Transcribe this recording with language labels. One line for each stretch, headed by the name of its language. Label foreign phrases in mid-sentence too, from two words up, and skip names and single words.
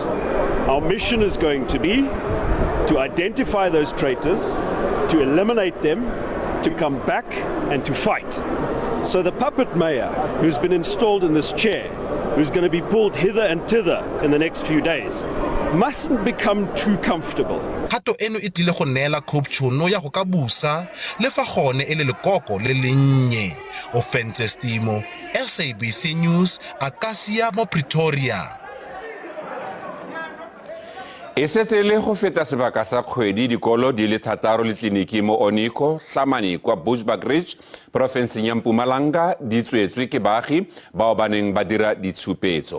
English: Our mission is going to be to identify those traitors, to eliminate them, to come back and to fight. So the puppet mayor who's been installed in this chair, who's going to be pulled hither and thither in the next few days, mustn't become too comfortable.
Tswana: Kgato eno e tlile go neela COPE tšhono ya go ka busa le fa gone e le lekoko le lennye. Offense Stimo, SABC News, Akasia mo Pretoria. E setse le go feta sebaka sa kgwedi dikolo di le 6 le tleliniki mo Oniko, Hlamani kwa Bushbuckridge, profenseng ya Mpumalanga di tswetswe ke baagi bao ba neng ba dira ditshupetso.